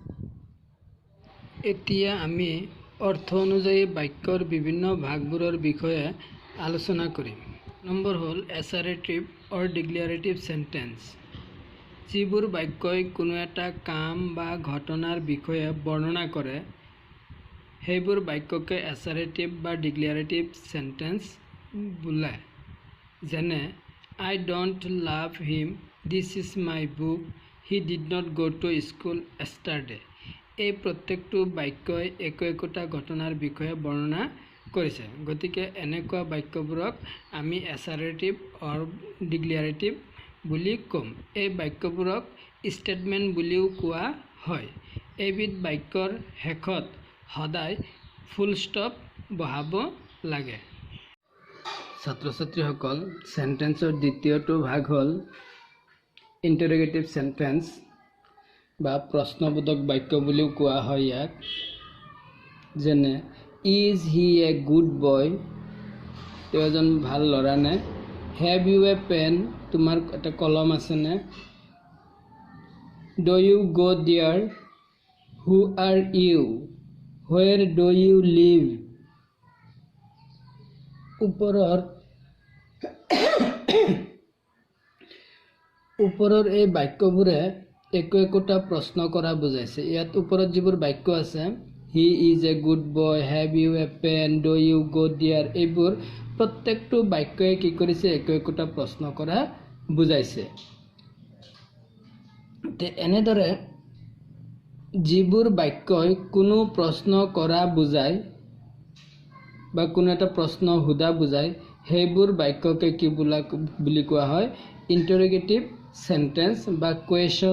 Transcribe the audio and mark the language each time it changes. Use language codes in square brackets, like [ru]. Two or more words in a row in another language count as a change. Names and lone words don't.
[as] এতিয়া আমি অৰ্থ অনুযায়ী বাক্যৰ বিভিন্ন ভাগবোৰৰ বিষয়ে আলোচনা কৰিম নম্বৰ হ'ল [en] assertive or declarative sentence [as] যিবোৰ বাক্যই কোনো এটা কাম বা ঘটনাৰ বিষয়ে বৰ্ণনা কৰে সেইবোৰ বাক্যকে [en] assertive বা declarative sentence [as] বোলায় যেনে [en] I don't love him this is my book he did not go to school yesterday [as] এই প্ৰত্যেকটো বাক্যই একোটা ঘটনাৰ বিষয়ে বৰ্ণনা কৰিছে গতিকে এনেকুৱা বাক্যবোৰক আমি [en] assertive or declarative [as] বুলি ক'ম এই বাক্যবোৰক ষ্টেটমেণ্ট বুলিও কোৱা হয় এইবিধ বাক্যৰ শেষত সদায় ফুল ষ্টপ বহাব লাগে ছাত্ৰ ছাত্ৰীসকল সেন্টেন্সৰ দ্বিতীয়টো ভাগ হ'ল [en] interrogative sentence [as] বা প্ৰশ্নবোধক বাক্য বুলিও কোৱা হয় ইয়াক যেনে [en] is he a good boy [as] তেওঁ এজন ভাল ল'ৰা নে [en] have you a pen [as] তোমাৰ এটা কলম আছেনে [en] do you go there who are you where do you live [as] ওপৰৰ এই বাক্যবোৰে একোটা প্ৰশ্ন কৰা বুজাইছে ইয়াত ওপৰত যিবোৰ বাক্য আছে [en] he is a good boy have you a pen do you go there [as] এইবোৰ প্ৰত্যেকটো বাক্যই কি কৰিছে একোটা প্ৰশ্ন কৰা বুজাইছে এনেদৰে যিবোৰ বাক্যই কোনো প্ৰশ্ন কৰা বুজায় বা কোনো এটা প্ৰশ্ন সোধা বুজায় সেইবোৰ বাক্যকে কি বুলি কোৱা হয় [en] interrogative sentence [as] বা কুৱেশ্যন